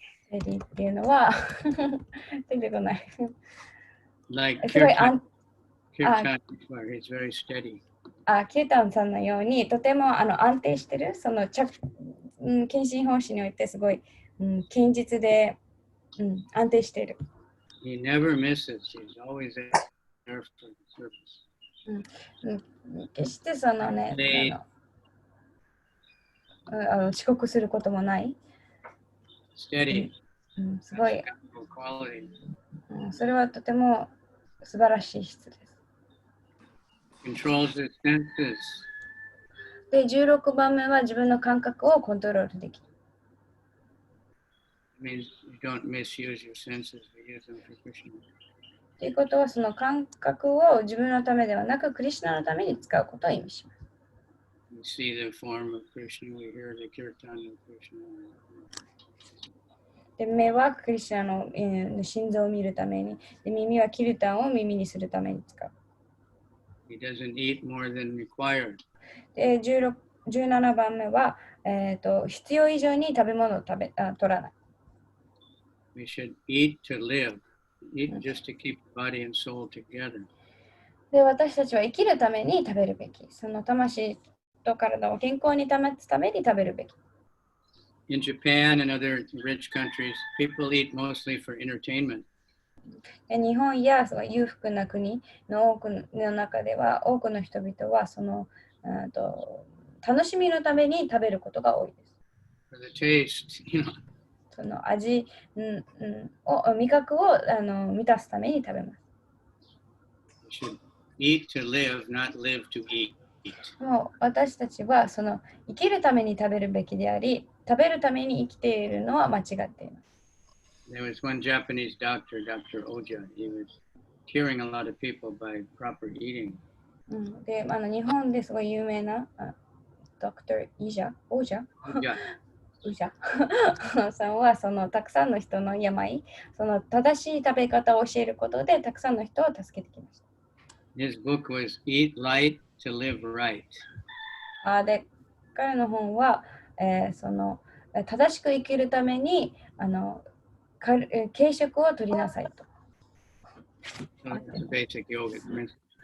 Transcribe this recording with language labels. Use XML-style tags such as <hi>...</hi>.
<ja>steady っていうのは出てこない。</ja> <en>Like</en> <ja>すごい</ja> <en>Kirtan, he's very steady.</en> <ja>キュータンさんのようにとても安定してる、その献身奉仕においてすごい、堅実で、安定している。</ja> <en>He never misses. He's always there for the service.</en> <ja>決してそのね、遅刻することもない。</ja> <en>Steady.</en> <ja>すごい、</ja> <en>quality.</en> <ja>それはとても素晴らしい質です。</ja> <en>Controls his senses.</en> <ja>で、16番目は自分の感覚をコントロールできる。</ja> <en>It means you don't misuse your senses, but use them for Krishna.</en> <ja>ということは、その感覚を自分のためではなく、クリシュナのために使うことを意味します。</ja> <en>We see the form of Krishna, we hear the kirtan of Krishna.</en> <ja>で、目はクリシュナの心臓を見るために、で耳はキルタンを耳にするために使う。</ja> <en>He doesn't eat more than required.</en> <ja>で、17番目は、必要以上に食べ物を取らない。</ja> <en>We should eat to live, eat just to keep the body and soul together.</en> <ja>で、私たちは生きるために食べるべき。その魂と体を健康に保つために食べるべき。</ja> <en>In Japan and other rich countries, people eat mostly for entertainment.</en> <ja>日本やその裕福な国の多くの中では、多くの人々はその楽しみのために食べることが多いです。</ja> <en>For the taste, you know.</en> <ja>その味、味覚を満たすために食べます。</ja> <en>We should eat to live, not live to eat.</en> <ja>もう私たちはその生きるために食べるべきであり、食べるために生きているのは間違っています。</ja> <en>There was one Japanese doctor, Dr. Oja. He was curing a lot of people by proper eating.</en> <ja>で、日本ですごい有名なドクター・オジャさんはそのたくさんの人の病、その正しい食べ方を教えることでたくさんの人を助けてきました。</ja> <en>His book was Eat Light to Live Right.</en> <ja>で、彼の本は、その正しく生きるために軽食を取りなさいと。</ja> <en>So it's a basic yoga principle.</en>